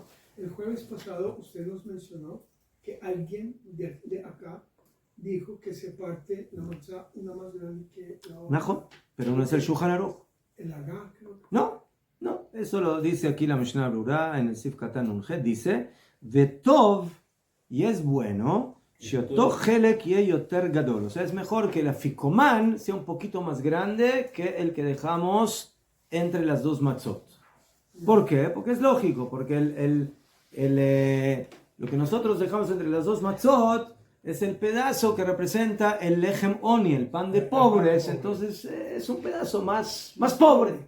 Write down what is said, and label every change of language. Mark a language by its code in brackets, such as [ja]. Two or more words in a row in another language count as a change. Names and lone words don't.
[es] El jueves pasado usted nos mencionó que alguien de acá dijo que se parte la matzah una más grande que la otra. ¿Ajá? Pero no es el Shulchan Aruch. El Agá, creo que... No, eso lo dice aquí la Mishnah Brura en el [he] סעיף קטן [es] Nunjet, dice, Vetov, y es bueno, [he] שאותו חלק יהא יותר גדול, [es] o sea, es mejor que el afikoman sea un poquito más grande que el que dejamos entre las dos matzot. ¿Por qué? Porque es lógico, porque lo que nosotros dejamos entre las dos matzot es el pedazo que representa el [he] לחם עוני, [es] el pan de pobres, entonces es un pedazo más pobre.